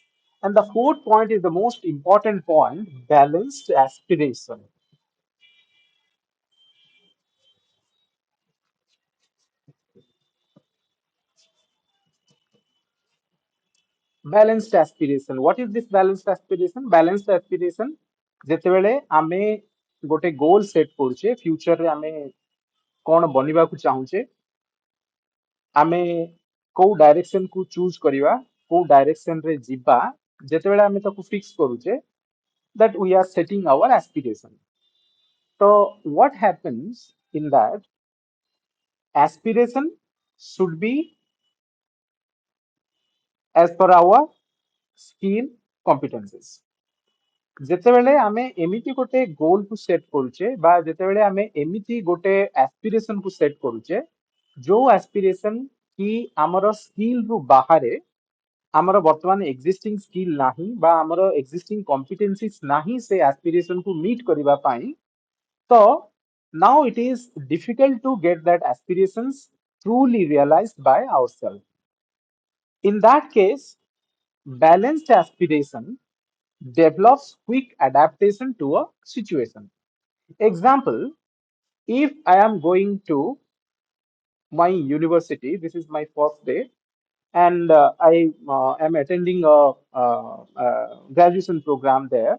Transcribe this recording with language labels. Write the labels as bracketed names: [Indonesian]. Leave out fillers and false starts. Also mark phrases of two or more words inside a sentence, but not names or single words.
[English] And the fourth point is the most important point, balanced aspiration. Balanced aspiration. What is this balanced aspiration? Balanced aspiration [Odia] ଯେତେବେଳେ ଆମେ ଗୋଟେ ଗୋଲ ସେଟ୍ କରୁଛେ ଫ୍ୟୁଚରରେ ଆମେ କଣ ବନିବାକୁ ଚାହୁଁଛେ, ଆମେ କୋଉ ଡାଇରେକ୍ସନ କୁ ଚୁଜ କରିବା, କୋଉ ଡାଇରେକ୍ସନ ରେ ଯିବା, ଯେତେବେଳେ ଆମେ ତାକୁ ଫିକ୍ସ କରୁଛେ, [English] that we are setting our aspiration. So what happens in that aspiration should be as per our skill competencies. [Odia] ଯେତେବେଳେ ଆମେ ଏମିତି ଗୋଟେ ଗୋଲ କୁ ସେଟ୍ କରୁଛେ ବା ଯେତେବେଳେ ଆମେ ଏମିତି ଗୋଟେ ଆସ୍ପିରେସନ କୁ ସେଟ୍ କରୁଛେ ଯୋଉ ଆସ୍ପିରେସନ କି ଆମର ସ୍କିଲ ରୁ ବାହାରେ ଆମର ବର୍ତ୍ତମାନ [English] existing skill [Odia] ନାହିଁ ବା ଆମର [English] existing competencies [Odia] ନାହିଁ ସେ ଆସ୍ପିରେସନ କୁ ମିଟ୍ କରିବା ପାଇଁ ତ [English] now it is difficult to get that aspirations truly realized by ourselves. In that case, balanced aspiration develops quick adaptation to a situation. Example, if I am going to my university, this is my first day, and I am attending a graduation program there.